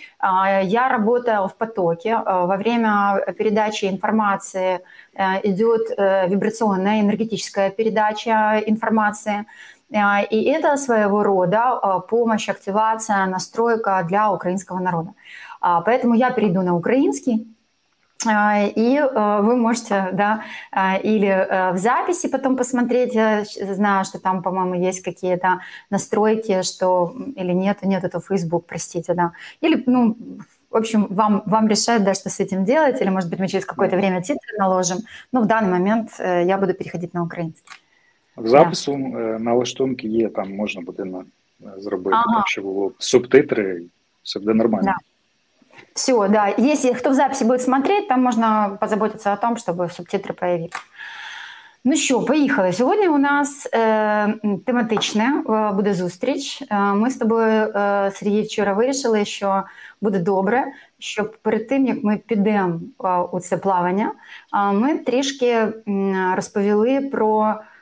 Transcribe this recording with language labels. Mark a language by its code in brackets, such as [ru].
[ru] Я работаю в потоке. Во время передачи информации идет вибрационная, энергетическая передача информации. И это своего рода помощь, активация, настройка для украинского народа. Поэтому я перейду на украинский, и вы можете, да, или в записи потом посмотреть. Я знаю, что там, по-моему, есть какие-то настройки, что или нет, это Facebook, простите, да. Или, ну, в общем, вам решать, да, что с этим делать, или, может быть, мы через какое-то время титры наложим. Но в данный момент я буду переходить на украинский. [uk] В запису налаштунки є, там можна буде зробити, так, щоб було субтитри, все буде нормально. [ru] Да. Все, да. Если кто в записи будет смотреть, там можно позаботиться о том, чтобы субтитры появились. [uk] Ну що, поїхали. Сьогодні у нас тематичне буде зустріч. Ми з тобою, Сергій, вчора вирішили, що буде добре, щоб перед тим, як ми підемо у це плавання, ми трішки розповіли про